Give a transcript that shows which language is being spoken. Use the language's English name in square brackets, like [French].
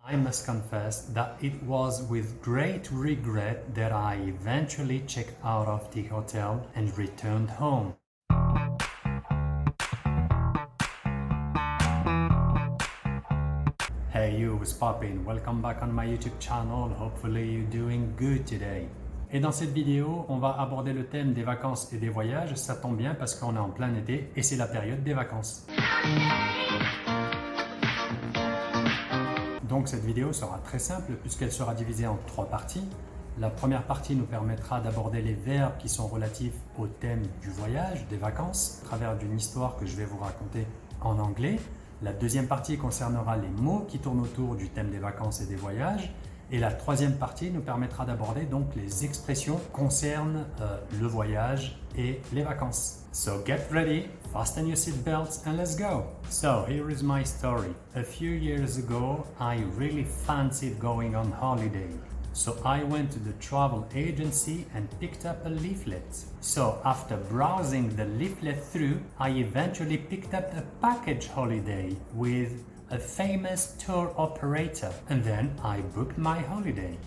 [English] I must confess that it was with great regret that I eventually checked out of the hotel and returned home. Hey you, what's poppin'? Welcome back on my YouTube channel. Hopefully you're doing good today. [French] Et dans cette vidéo, on va aborder le thème des vacances et des voyages. Ça tombe bien parce qu'on est en plein été et c'est la période des vacances. Donc cette vidéo sera très simple puisqu'elle sera divisée en 3 parties. La première partie nous permettra d'aborder les verbes qui sont relatifs au thème du voyage, des vacances, à travers d'une histoire que je vais vous raconter en anglais. La deuxième partie concernera les mots qui tournent autour du thème des vacances et des voyages. Et la troisième partie nous permettra d'aborder donc les expressions qui concernent le voyage et les vacances. [English] So get ready, fasten your seatbelts and let's go. So here is my story. A few years ago, I really fancied going on holiday. So I went to the travel agency and picked up a leaflet. So after browsing the leaflet through, I eventually picked up a package holiday with a famous tour operator, and then I booked my holiday.